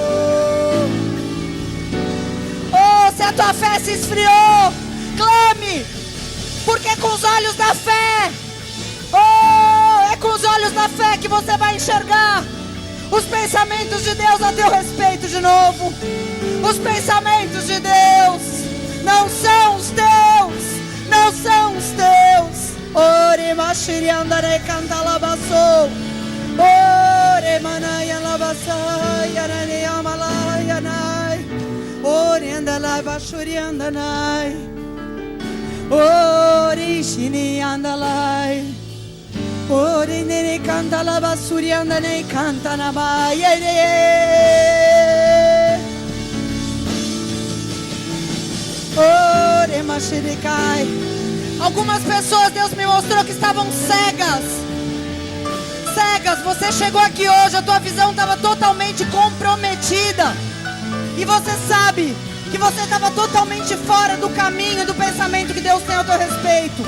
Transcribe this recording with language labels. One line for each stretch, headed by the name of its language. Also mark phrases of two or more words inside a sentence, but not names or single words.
Portuguese: Oh, se a tua fé se esfriou, clame, porque com os olhos da fé, oh, é com os olhos da fé que você vai enxergar os pensamentos de Deus a teu respeito de novo. Os pensamentos de Deus não são os teus, não são os teus. Ore machiriandare cantalabassou. Ore manaya labasaya nane amalaya nai. Ore andalai bashuriandanai. Ore shini andalai. Ore nene cantalabassuriandane cantanabai. Oremashirikai. Algumas pessoas, Deus me mostrou que estavam cegas. Cegas, você chegou aqui hoje, a tua visão estava totalmente comprometida. E você sabe que você estava totalmente fora do caminho, do pensamento que Deus tem ao teu respeito.